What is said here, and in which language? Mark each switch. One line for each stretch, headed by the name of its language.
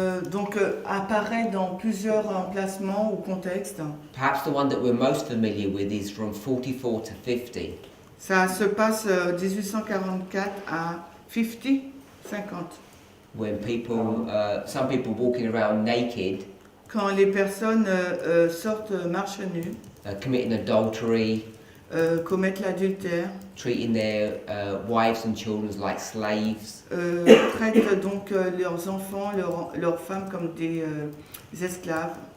French: donc apparaît dans plusieurs emplacements ou contextes.
English: Perhaps the one that we're most familiar with is from 44 to 50.
French: Ça se passe 1844 à 50.
English: When people, some people walking around naked,
French: Quand les personnes sortent marche nue,
English: committing adultery,
French: commettent l'adultère,
English: treating their wives and children like slaves.
French: traitent donc leurs enfants, leurs femmes comme des esclaves.